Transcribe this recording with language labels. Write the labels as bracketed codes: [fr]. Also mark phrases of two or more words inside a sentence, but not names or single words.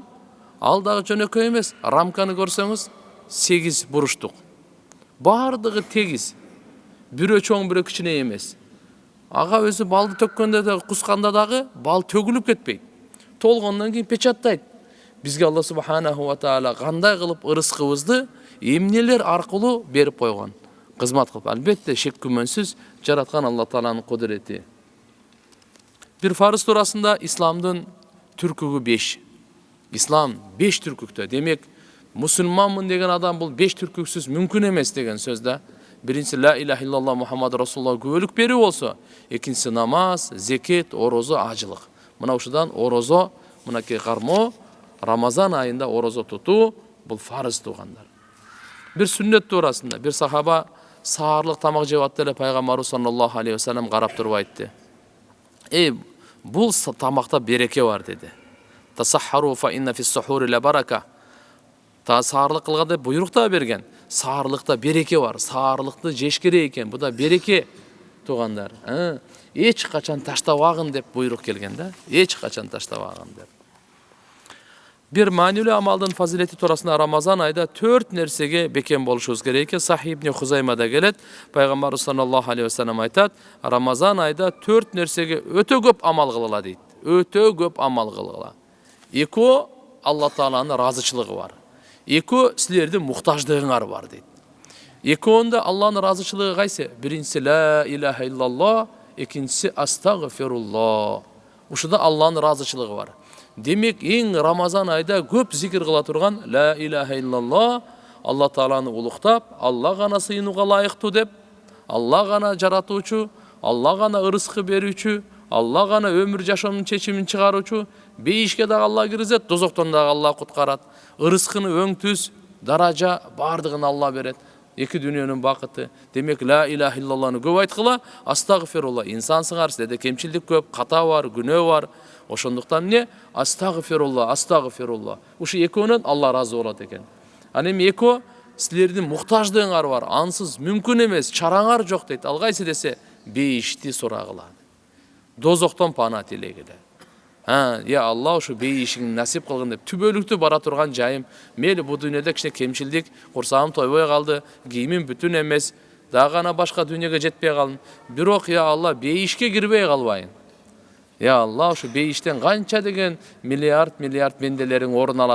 [ky] Ал дагы жөнөкөй эмес. Рамканы көрсөңүз 8 буруштук. Бардыгы тегиз. Бирөө чоң, бирөө кичине эмес. Ага өзү балды төккөндө да, кусканда дагы бал төгүлүп кетпейт. Толгондон кийин печаттайт. Бизге [ar] الله سبحانه وتعالى [ky] кандай кылып ырыскыбызды эмнелер аркылуу берип койгон. Кызмат кылып, албетте шек күмөнсүз жараткан Allah Taалa'нын кудурети. Бир фарыз туурасында исламдын түркүгү 5. İslam 5 түркүктө. Демек, мусулманмын деген адам бул 5 түркүксүз мүмкүн эмес деген сөз да. Биринчиси [ar] لا إله إلا الله محمد رسول الله [ky] күбөлүк берүү болсо, экинчиси намаз, зекет, орозо, ажылык. Мына ушудан орозо, мынакей кармо, Рамазан айында орозо тутуу бул фарыз туугандар. Бир сүннет туурасында бир сахаба саарлык тамак жеп атты эле пайгамбарыбыз [ar] صلى الله عليه وسلم [ky] карап туруп айтты. Бул тамакта береке бар деди. [ar] تسحروا فإن في السحور بركة. [ky] Та саарлык кылга деп буйрук да берген. Саарлыкта береке бар. Саарлыкты жеш керек экен. Бу да береке туугандар. Эч качан таштабагын деп буйрук келген да. Эч качан таштабагын деп. Бир маанилүү амалдын фазилети туурасында Рамазан айда 4 нерсеге бекем болушубуз керек экен. Сахih ибн Хузаймада келет. Пайгамбарыбыз [ar] صلى الله عليه وسلم [ky] айтат, Рамазан айда 4 нерсеге өтө көп амал кылыла дейт. Өтө көп амал кылыла. Эко Allah Taala'nın razıçılığı var. Экөө силердин муктаждыгыңар бар дейт. Экөөндө Аллахтын ыраазычылыгы кайсы? Биринчиси [ar] لا إله إلا الله, [ky] экинчиси астагфируллах. Ушуда Аллахтын ыраазычылыгы бар. Демек, эң Рамазан айда көп зикир кыла турган [ar] لا إله إلا الله, [ky] Алла Тааланы улуктап, Алла гана сыйынууга лайыктуу деп, Алла гана жаратуучу, Алла гана ырыскы берүүчү, Алла гана өмүр жашоонун чечимин чыгаруучу, бейишке дагы Алла киргизет, дозоктон дагы Алла куткарат. Ырыскыны өң түз, даража бардыгын Алла берет. Эки дүйнөнүн бакыты. Демек, [ar] لا إله [ky] иллаллахны көп айткыла, астагфирулла. Инсансыңар, силерде кемчилдик көп, ката бар, күнөө бар. Ошондуктан эмне? Астагфирулла, астагфирулла. Ушу экөөнөн Алла разы болот экен. Аны эми экөө силердин муктаждыгыңар бар, ансыз мүмкүн эмес, чараңар жок дейт. Ал кайсы десе, бейишти сурагыла. Дозоктон пана тилегиле. [ar] يا الله [ky] ушу бейишиңди насип кылгын деп түбөлүктүү бара турган жайым. Мейли бу дүйнөдө кичине кемчилдик, курсагым тойбой калды, кийимим бүтүн эмес, дагы гана башка дүйнөгө жетпей калдым. Бирок [ar] يا الله [ky] бейишке кирбей калбайын. [ar] يا الله [ky] ушу бейиштен канча деген миллиард бенделериң орун алат.